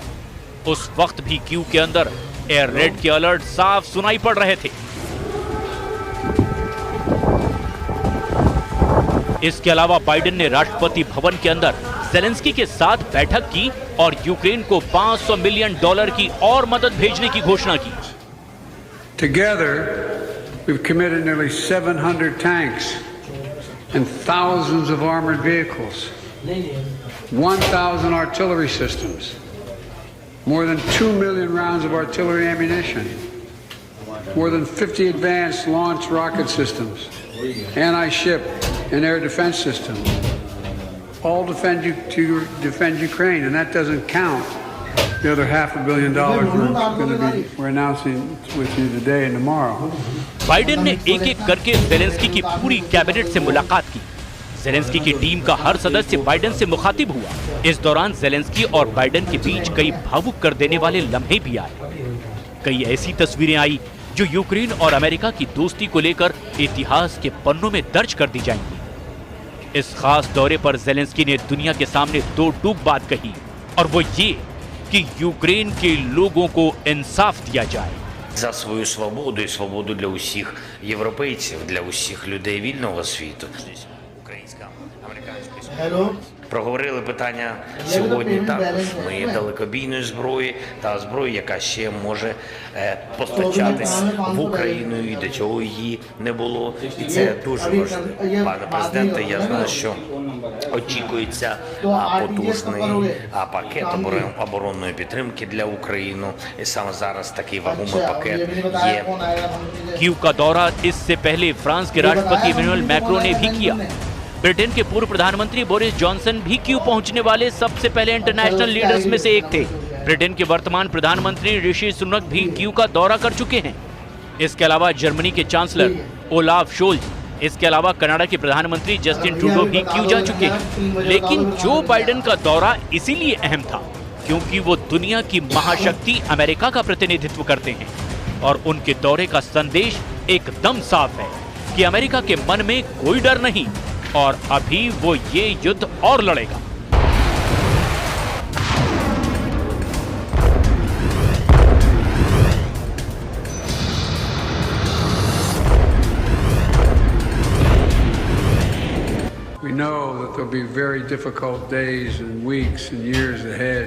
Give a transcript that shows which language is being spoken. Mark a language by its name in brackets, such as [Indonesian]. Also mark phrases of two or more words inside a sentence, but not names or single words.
[Hindi] उस वक्त भी कीव के अंदर एयर रेड के अलर्ट साफ सुनाई पड़ रहे थे। इसके अलावा बाइडेन ने राष्ट्रपति भवन के अंदर ज़ेलेंस्की के साथ बैठक की और यूक्रेन को $500 मिलियन की और मदद भेजने की घोषणा की। [English] Together, we've committed nearly 700 tanks and thousands of armored vehicles, 1,000 artillery systems, more than 2 million rounds of artillery ammunition, more than 50 advanced launch rocket systems, anti-ship and air defense systems, all to defend Ukraine, and that doesn't count the other $500 million we're announcing with you today and tomorrow. [Hindi] बाइडेन ने एक-एक करके ज़ेलेंस्की की पूरी कैबिनेट से मुलाकात की। ज़ेलेंस्की की टीम का हर सदस्य बाइडेन से मुखातिब हुआ। इस दौरान ज़ेलेंस्की और बाइडेन के बीच कई भावुक कर देने वाले लम्हे भी आए। कई ऐसी तस्वीरें आई जो यूक्रेन और अमेरिका की दोस्ती को लेकर इतिहास के पन्नों में दर्ज कर दी जाएंगी। इस खास दौरे पर ज़ेलेंस्की ने दुनिया के सामने दो टूक बात कही, और वो ये कि यूक्रेन के लोगों को इंसाफ दिया जाए। [Ukrainian] За свою свободу і свободу для усіх європейців, для усіх людей вільного світу. Українська, американська. Проговорили питання сьогодні також. Ми далекобійної зброї та зброї, яка ще може постачатись в Україну і до чого її не було. І це дуже важливо. Пане президенте, я знаю, що очікується потужний пакет оборонної підтримки для України. І саме зараз такий вагомий пакет є. [Hindi] कीव का दौरा इससे पहले फ्रांस के राष्ट्रपति इमैनुअल मैक्रों ने भी किया। ब्रिटेन के पूर्व प्रधानमंत्री बोरिस जॉनसन भी कीव पहुंचने वाले सबसे पहले [English] international leaders [Hindi] में से एक थे। ब्रिटेन के वर्तमान प्रधानमंत्री ऋषि सुनक भी कीव का दौरा कर चुके हैं। इसके अलावा जर्मनी के चांसलर ओलाफ शोल्ज, इसके अलावा कनाडा के प्रधानमंत्री जस्टिन ट्रूडो भी क्यू जा चुके हैं। लेकिन जो बाइडेन का दौरा इसीलिए अहम था क्योंकि वो दुनिया की महाशक्ति अमेरिका का प्रतिनिधित्व करते हैं और उनके दौरे का संदेश एकदम साफ है कि अमेरिका के मन में कोई डर नहीं और अभी वो ये युद्ध और लड़ेगा। [English] We know that there'll be very difficult days and weeks and years ahead.